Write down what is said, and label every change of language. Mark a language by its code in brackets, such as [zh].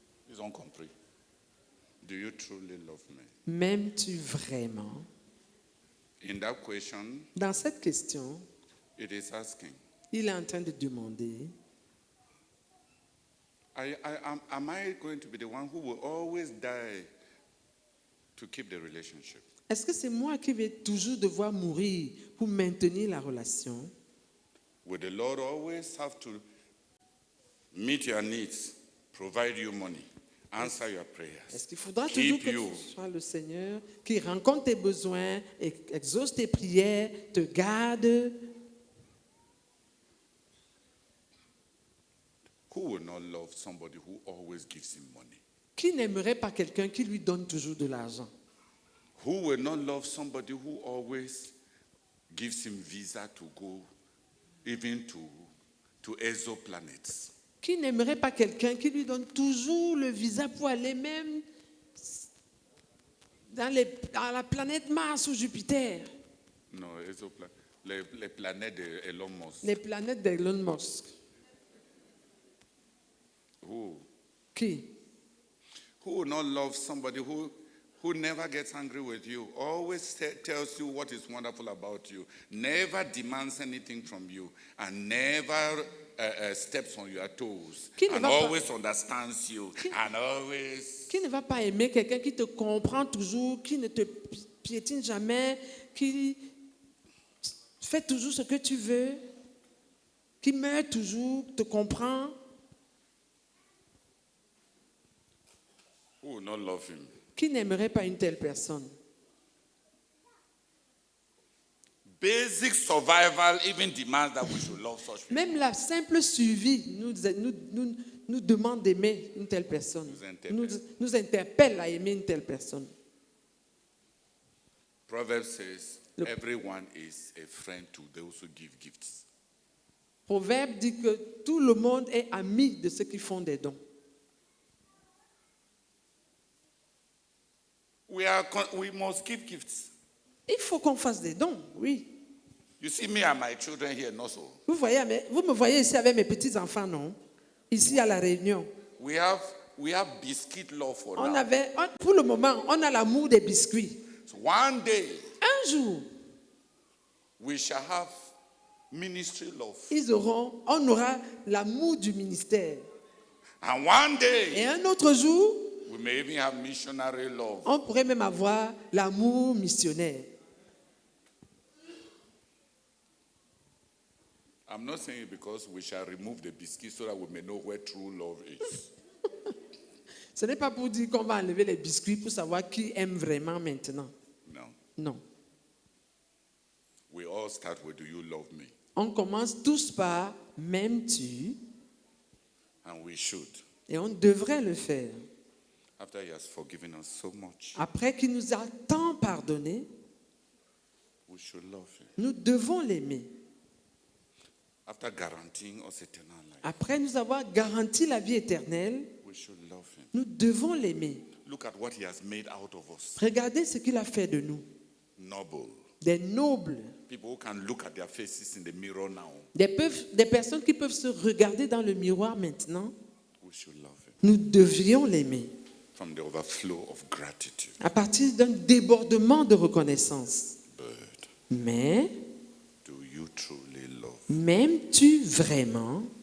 [fr] Ils ont compris. [en] Do you truly love me? [fr] m'aimes-tu vraiment? [en] In that question, [fr] Dans cette question, [en] it is asking, [fr] il est en train de demander, [en] am I going to be the one who will always die to keep the relationship? [fr] est-ce que c'est moi qui vais toujours devoir mourir pour maintenir la relation? [en] Will the Lord always have to meet your needs, provide you money, answer your prayers, [fr] Est-ce qu'il faudra [en] keep [fr] toujours que [en] you? [fr] ce soit le Seigneur qui rencontre tes besoins, exauce tes prières, te garde? [en] Who will not love somebody who always gives him money? [fr] Qui n'aimerait pas quelqu'un qui lui donne toujours de l'argent? [en] Who will not love somebody who always gives him visa to go even to exoplanets? [fr] Qui n'aimerait pas quelqu'un qui lui donne toujours le visa pour aller même dans la planète Mars ou Jupiter? Non, les planètes d'Elon Musk. Les planètes d'Elon Musk. [en] Who [fr] Qui? [en] will not love somebody who never gets angry with you, always tells you what is wonderful about you, never demands anything from you, and never steps on your toes, [fr] Qui ne [en] and [fr] va pas- [en] always understands you, and always... [fr] Qui ne va pas aimer quelqu'un qui te comprend toujours, qui ne te piétine jamais, qui fait toujours ce que tu veux, qui meurt toujours, te comprend? [en] Who will not love him? [fr] Qui n'aimerait pas une telle personne? [en] Basic survival even demands that we should love such people. [fr] Même la simple survie nous demande d'aimer une telle personne. Nous interpelle à aimer une telle personne. [en] Proverbs says, everyone is a friend to those who give gifts. [fr] Proverbe dit que tout le monde est ami de ceux qui font des dons. [en] We must give gifts. [fr] Il faut qu'on fasse des dons, oui. [en] You see me and my children here, not so. [fr] Vous me voyez ici avec mes petits-enfants, non? Ici à La Réunion. [en] We have we have biscuit love for [fr] On [en] now. [fr] avait, pour le moment, on a l'amour des biscuits. [en] So one day, [fr] Un jour, [en] we shall have ministry love. [fr] on aura l'amour du ministère. [en] And one day, [fr] Et un autre jour, [en] we may even have missionary love. [fr] on pourrait même avoir l'amour missionnaire. [en] I'm not saying it because we shall remove the biscuit so that we may know where true love is. [fr] Ce n'est pas pour dire qu'on va enlever les biscuits pour savoir qui aime vraiment maintenant. [en] No. [fr] Non. [en] We all start with, do you love me? [fr] On commence tous par m'aimes-tu? [en] And we should. [fr] Et on devrait le faire. [en] After he has forgiven us so much, [fr] Après qu'il nous a tant pardonné, [en] we should love him. [fr] nous devons l'aimer. [en] After guaranteeing us eternal life, [fr] Après nous avoir garanti la vie éternelle, [en] we should love him. [fr] nous devons l'aimer. [en] Look at what he has made out of us. [fr] Regardez ce qu'il a fait de nous. [en] Noble. [fr] Des nobles, [en] People who can look at their faces in the mirror now. [fr] des personnes qui peuvent se regarder dans le miroir maintenant. [en] We should love him. [fr] Nous devions l'aimer. [en] From the overflow of gratitude. [fr] À partir d'un débordement de reconnaissance. [en] But [fr] Mais, [en] do you truly love? [fr] m'aimes-tu vraiment?